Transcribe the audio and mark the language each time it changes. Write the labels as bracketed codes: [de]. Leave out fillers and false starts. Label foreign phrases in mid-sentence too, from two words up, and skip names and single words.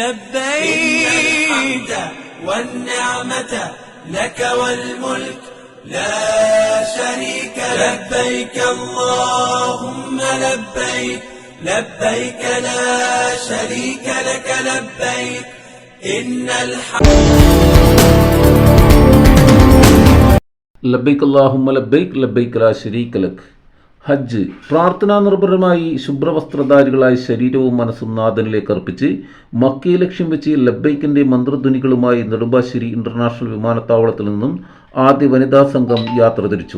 [ar] لبيك الحمد والنعمة لك والملك لا شريك لبيك اللهم لبيك لبيك لا شريك لك لبيك إن لبيك اللهم لبيك لبيك لا شريك لك. [ml] ഹജ്ജ് പ്രാർത്ഥനാ നിർഭരമായി ശുഭ്രവസ്ത്രധാരികളായ ശരീരവും മനസ്സും നാഥനിലേക്ക് അർപ്പിച്ച് മക്കയെ ലക്ഷ്യം വെച്ച് ലബൈക്കിൻ്റെ മന്ത്രധ്വനികളുമായി നെടുമ്പാശ്ശേരി ഇൻ്റർനാഷണൽ വിമാനത്താവളത്തിൽ നിന്നും ആദ്യ വനിതാ സംഘം യാത്ര തിരിച്ചു.